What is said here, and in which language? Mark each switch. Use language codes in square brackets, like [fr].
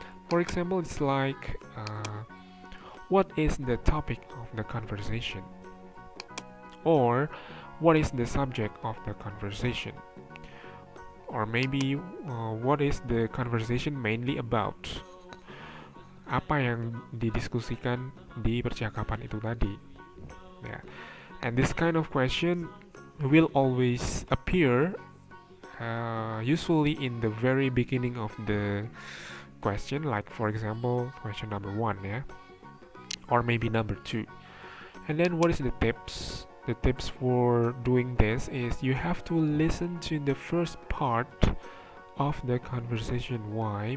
[en] For example, it's like what is the topic of the conversation? Or what is the subject of the conversation? Or maybe what is the conversation mainly about? [id] Apa yang didiskusikan di percakapan itu tadi? [en] Yeah. And this kind of question will always appear usually in the very beginning of the question, like for example question number 1, yeah, or maybe number 2. And then what is the tips? The tips for doing this is you have to listen to the first part of the conversation. Why?